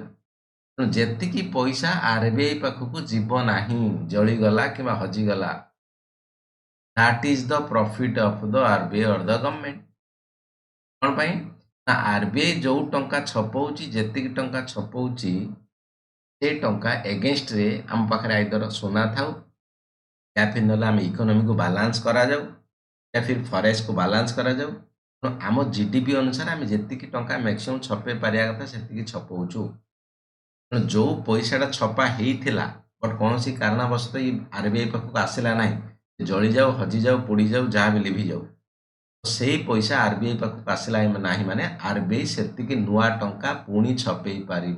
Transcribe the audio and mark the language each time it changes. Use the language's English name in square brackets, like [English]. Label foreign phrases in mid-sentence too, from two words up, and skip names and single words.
[Odia] ତେଣୁ ଯେତିକି ପଇସା ଆରବିଆଇ ପାଖକୁ ଯିବ ନାହିଁ, ଜଳିଗଲା କିମ୍ବା ହଜିଗଲା, [English] that is the profit of the RBI or the government. [Odia] କ'ଣ ପାଇଁ? ନା ଆରବିଆଇ ଯୋଉ ଟଙ୍କା ଛପଉଛି, ଯେତିକି ଟଙ୍କା ଛପଉଛି, ସେ ଟଙ୍କା ଏଗେନଷ୍ଟରେ ଆମ ପାଖରେ ଆଇଦର ସୁନା ଥାଉ, [Hindi] या फिर [Odia] नହେଲେ ଆମେ ଇକୋନୋମିକୁ ବାଲାନ୍ସ କରାଯାଉ, [Hindi] या फिर [Odia] ଫରେଷ୍ଟକୁ ବାଲାନ୍ସ କରାଯାଉ। ତେଣୁ ଆମ ଜିଡିପି ଅନୁସାରେ ଆମେ ଯେତିକି ଟଙ୍କା ମ୍ୟାକ୍ସିମମ୍ ଛପେଇ ପାରିବା କଥା ସେତିକି ଛପଉଛୁ। ତେଣୁ ଯୋଉ ପଇସାଟା ଛପା ହେଇଥିଲା ବଟ୍ କୌଣସି କାରଣବଶତଃ ଏଇ ଆରବିଆଇ ପାଖକୁ ଆସିଲା ନାହିଁ, ଜଳିଯାଉ, ହଜିଯାଉ, ପୋଡ଼ିଯାଉ, ଯାହା ବି ଲିଭିଯାଉ, ସେଇ ପଇସା ଆରବିଆଇ ପାଖକୁ ଆସିଲା ନାହିଁ ମାନେ ଆରବିଆଇ ସେତିକି ନୂଆ ଟଙ୍କା ପୁଣି ଛପେଇ ପାରିବ।